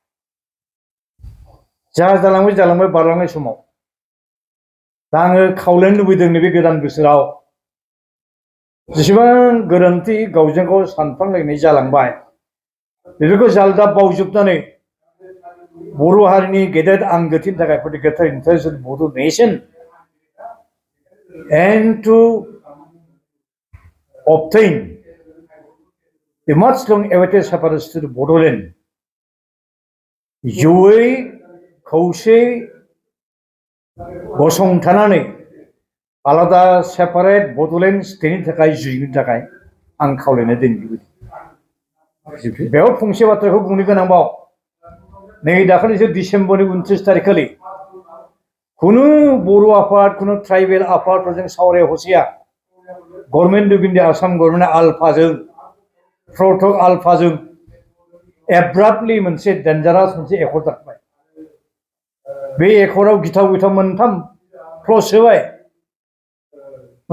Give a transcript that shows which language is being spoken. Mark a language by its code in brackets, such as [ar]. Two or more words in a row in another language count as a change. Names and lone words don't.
[brx] जा जालांबाय बारलांनाय समाव दा आङो खावलायनो लुबैदों नैबे गोदान बोसोराव जेसेबां गोरोन्थि गावजों गाव सानफ्लांलायनाय जालांबाय बेफोरखौ जालदा बावजोबनानै बर' हारिनि गेदेर आंगोथिनि थाखाय [en] for the greater interest of Bodo nation and to obtain the much long awaited separation to the Bodoland [brx] जयै खौसे गसंथानानै आलादा [en] separate Bodoland [brx] स्टेटनि थाखाय जुजिनो थाखाय आं खावलायनाय दोनबाय बेयाव फंसे बाथ्राखौ बुंनो गोनांबाव नै दाखालिसो डिसेम्बरनि 29 तारिखखालि खुनु बर' आफाद खुनु ट्राइबेल आफादफोरजों सावराय हसिया [en] Government of India Assam Government [brx] आलफाजों प्रटक आलफाजों एब्राप्टलि मोनसे डेन्जारास मोनसे एकर्ड जाबाय बे एकर्डआव गिथाव गिथाव मोनथाम क्लज होबाय मोनसे